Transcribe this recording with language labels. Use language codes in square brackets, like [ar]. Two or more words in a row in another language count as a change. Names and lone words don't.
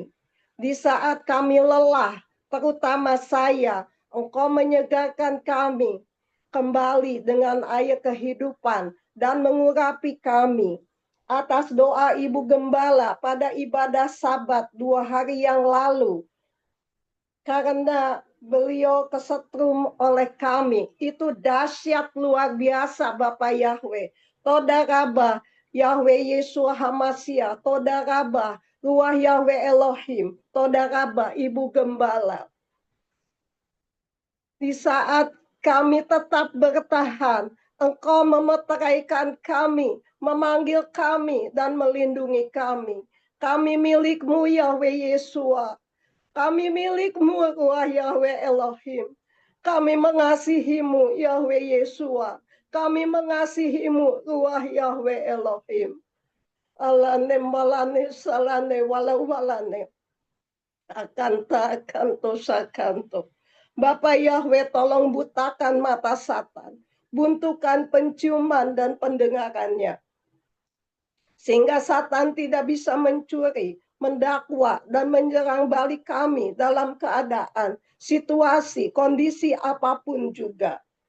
[id] Di saat kami lelah, terutama saya, Engkau menyegarkan kami kembali dengan air kehidupan dan mengurapi kami. Atas doa Ibu Gembala pada ibadah Sabat 2 hari yang lalu, karena beliau kesetrum oleh kami, itu dahsyat luar biasa Bapak Yahweh. [he] תודה רבה [id] Yahweh Yesua Hamasia, [he] תודה רבה [id] Ruah Yahweh Elohim, [he] תודה רבה [id] Ibu Gembala. Di saat kami tetap bertahan, Engkau memeteraikan kami, memanggil kami, dan melindungi kami. Kami milik-Mu Yahweh Yesua. Kami milik-Mu Ruah Yahweh Elohim. Kami mengasihi-Mu Yahweh Yesua. Kami mengasihi-Mu Ruah Yahweh Elohim. Alane malane salane walau walane. Akanta akanto sakanto. Bapak Yahweh tolong butakan mata Satan. Buntukan penciuman dan pendengarannya. Sehingga Satan tidak bisa mencuri, mendakwa, dan menyerang balik kami dalam keadaan, situasi, kondisi apapun juga.